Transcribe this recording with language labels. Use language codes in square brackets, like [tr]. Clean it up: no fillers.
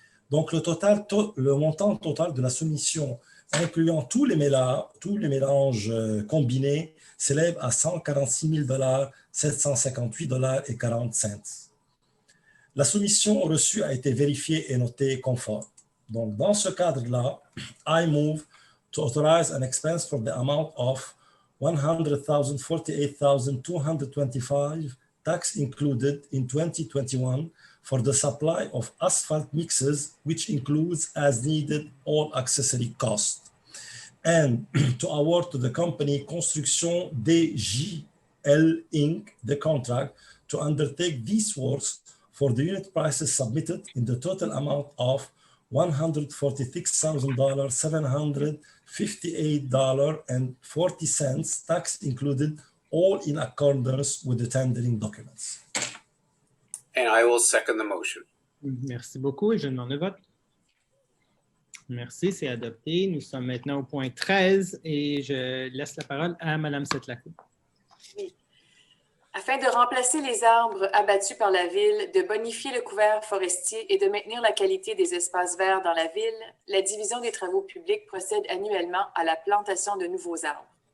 [fr] Donc, le montant total de la soumission, incluant tous les mélanges combinés, s'élève à 146 758 $ et 40 cents. La soumission reçue a été vérifiée et notée conforme. Donc, dans ce cadre-là, [en] I move to authorize an expense for the amount of $100,048,225, tax included in 2021, for the supply of asphalt mixes, which includes as needed all accessory costs, and to award to the company Construction DJL Inc. the contract to undertake these works for the unit prices submitted in the total amount of $146,758.40, tax included, all in accordance with the tendering documents. And I will second the motion. [fr] Merci beaucoup et je demande le vote. Merci, c'est adopté. Nous sommes maintenant au point 13 et je laisse la parole à Mme Setlako. Oui. Afin de remplacer les arbres abattus par la ville, de bonifier le couvert forestier et de maintenir la qualité des espaces verts dans la ville, la Division des travaux publics procède annuellement à la plantation de nouveaux arbres.